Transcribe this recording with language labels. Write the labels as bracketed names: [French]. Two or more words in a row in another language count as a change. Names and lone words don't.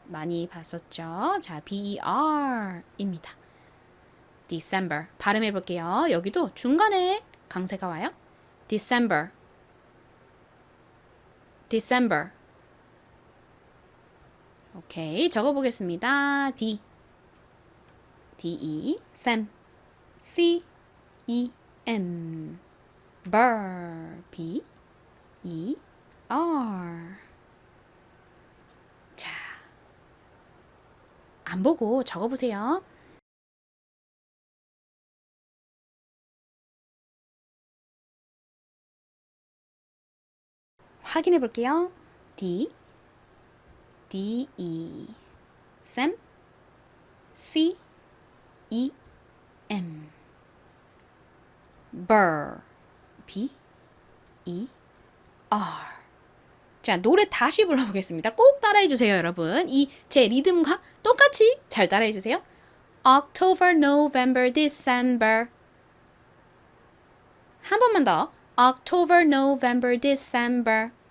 [Korean] 많이 봤었죠? 자, BER입니다. December. 발음해 볼게요. 여기도 중간에 강세가 와요. December. December. 오케이. 적어보겠습니다. D. D-E. Sam. C-E-M. Ber. B-E-R. 자. 안 보고 적어보세요. 확인해 볼게요. D, D, E, Sam, C, E, M, Burr, B, E, R. 자, 노래 다시 불러보겠습니다. 꼭 따라해 주세요, 여러분. 이 제 리듬과 똑같이 잘 따라해 주세요. [English] October, November, December. [Korean] 한 번만 더. [English] October, November, December.